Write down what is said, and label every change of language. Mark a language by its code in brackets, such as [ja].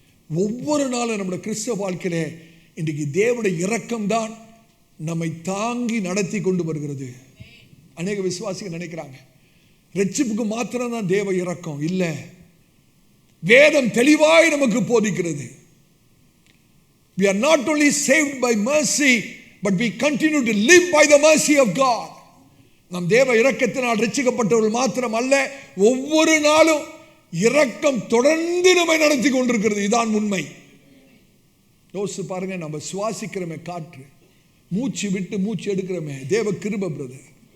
[ta] ஒவ்வொரு நாளும் நம்முடைய கிறிஸ்தவ வாழ்க்கையிலே இன்றைக்கு தேவனுடைய இரக்கம் தான் நம்மை தாங்கி நடத்தி கொண்டு வருகிறது. அநேக விசுவாசிகள் நினைக்கிறாங்க ரட்சிப்புக்கு மாத்திரம் தான் தேவ இரக்கம். இல்லை, வேதம் தெளிவாய் நமக்கு போதிக்கிறது. [en] We are not only saved by mercy, but we continue to live by the mercy of God. [ta] நம் தேவ இரக்கத்தினால் ரட்சிக்கப்பட்டவர்கள் மாத்திரம் அல்ல, ஒவ்வொரு நாளும் இரக்கம் தொடர்ந்து நம்மை நடத்தி கொண்டிருக்கிறது. இதான் உண்மை. யோசிச்சு பாருங்க, நம்ம சுவாசிக்கிறோமே காற்று, மூச்சு விட்டு மூச்சு எடுக்கிறோமே, தேவ கிருபை பிரதர்.